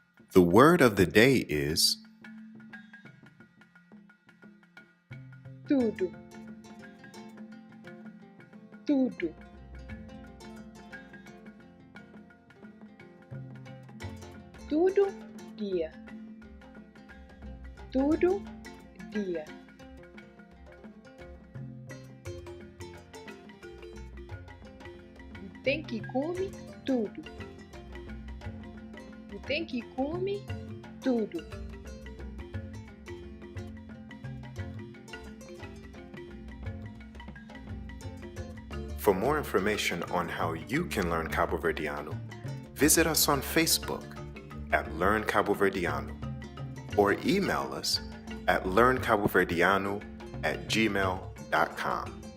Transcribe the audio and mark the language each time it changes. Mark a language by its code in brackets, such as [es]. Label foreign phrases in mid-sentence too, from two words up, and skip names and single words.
[en] The word of the day is TUDU. [kea] TUDU. TUDU dia. TUDU dia. [pt] Tem que comer tudo. Tem que comer tudo. [en] For more information on how you can learn Cabuverdianu, visit us on Facebook at Learn Kabuverdianu or email us at learnkabuverdianu@gmail.com.